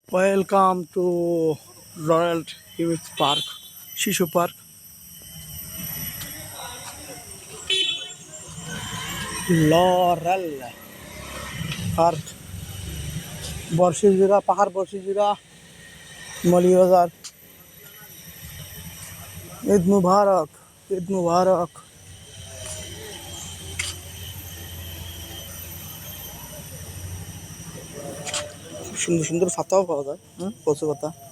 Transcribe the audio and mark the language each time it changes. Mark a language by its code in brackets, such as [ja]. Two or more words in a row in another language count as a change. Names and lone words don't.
[en] Welcome to Royal Youth Park, Shishu Park. Laurel Park, Borshijura, Pahar Borshijura, Mali Bazar. [ar] عيد مبارك، عيد مبارك. [bn] সুন্দর সুন্দর পাতাও পাওয়া যায়, কচু পাতা।